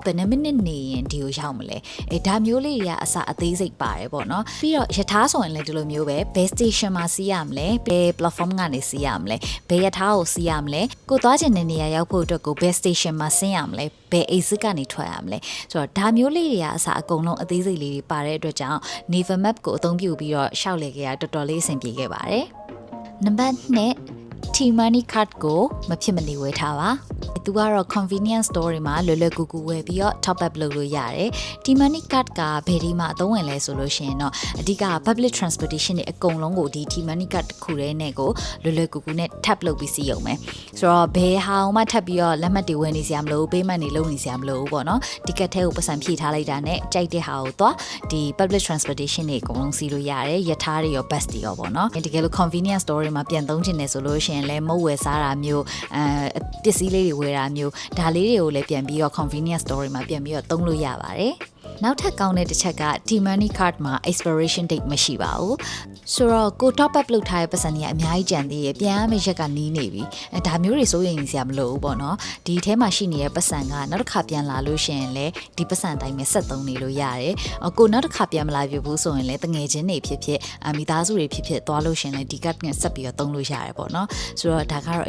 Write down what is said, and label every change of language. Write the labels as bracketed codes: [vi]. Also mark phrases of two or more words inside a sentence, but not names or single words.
[my] ယ်နှမိနစ်နေရင်ဒီကိုရောက်မလဲဒါမျိုးလေးတွေကအစအသေးစိတ်ပါတယ်ပေါ့နော်ပြီးတော့ရထားဆိုရင်လည်းဒီလိုမျိုးပဲဘယ် station မှာစီးရမလဲဘယ် platform ကနေစီးရမလဲဘယ်ရထားကိုစီးရမလဲကိုသွားခြင်းတဲ့နေရာရောက်ဖို့အတွက်ကိုဘယ် station မှာဆင်းရမလဲဘယ် exit ကနေထွက်ရမလဲဆိုတော့ဒါမျိုးလေးတွေကအစအကုန်လုံးအသေးစိတ်လေးတွေပါတဲ့အတွက်ကြောင့် Naver Map ကိုအသုံးပြုပြီးတော့ရှောက်လေခဲ့ရတော်တော်လေးအဆင်ပြေခဲ့ပါတယ်နံပါတ် 2 T-money card ကိုမဖြစ်မနေဝယ်ထားပါသူကတော့ [en] convenience store [my] တွေမှာလွယ်လွယ်ကူကူဝယ်ပြီးတော့ [en] top up [my] လုပ်လို့ရတယ်။ T-money card ကဘယ်ဒီမှာအသုံးဝင်လဲဆိုလို့ရှိရင်တော့အဓိက [en] public transportation [my] တွေအကုန်လုံးကိုဒီ T-money card တစ်ခုတည်းနဲ့ကိုလွယ်လွယ်ကူကူနဲ့ tap လုပ်ပြီးစီးရုံပဲ။ဆိုတော့ဘယ်ဟာမှထပ်ပြီးတော့လက်မှတ်တွေဝယ်နေစရာမလိုဘူး payment တွေလုပ်နေစရာမလိုဘူးပေါ့နော်။ ticket ထဲကိုပတ်စံဖြည့်ထားလိုက်တာနဲ့ကြိုက်တဲ့ဟာကိုသွားဒီ public transportation တွေအကုန်လုံးစီးလို့ရတယ်။ရထားတွေရော bus တွေရောပေါ့နော်။တကယ်လို့ [en] convenience store [my] တွေမှာပြန်သုံးချင်တယ်ဆိုလို့ရှိရင်လည်းမုတ်ဝယ်စားတာမျိုးပစ္စည်းလေးတွေဝယ်တာမျိုးဒါလေးတွေကိုလည်းပြန်ပြီးတော့ [en] convenience store [my] တွေမှာပြန်ပြီးတော့သုံးလို့ရပါတယ်နောက်ထပ်ကောင်းတဲ့တစ်ချက်က T-money card မှာ [en] expiration date [my] မရှိပါဘူးဆိုတော့ကို [en] top up [my] လုပ်ထားတဲ့ပတ်စံတွေကအများကြီးကျန်သေးရပြန်ရမယ့်ရက်ကနီးနေပြီဒါမျိုးတွေစိုးရိမ်နေစ ရာမလိုဘူးပေါ့နော်ဒီထဲမှာရှိနေတဲ့ပတ်စံကနောက်တစ်ခါပြန်လာလို့ရှိရင်လည်းဒီပတ်စံအတိုင်းပဲဆက်သုံးနေလို့ရတယ်ကိုနောက်တစ်ခါပြန်မလာပြဘူးဆိုရင်လည်းတငယ်ချင်းတွေဖြစ်ဖြစ်မိသားစုတွေဖြစ်ဖြစ်သွားလို့ရှိရင်လည်းဒီ card နဲ့ဆက်ပြီးတော့သုံးလို့ရတယ်ပေါ့နော်ဆိုတော့ဒါကတော့အ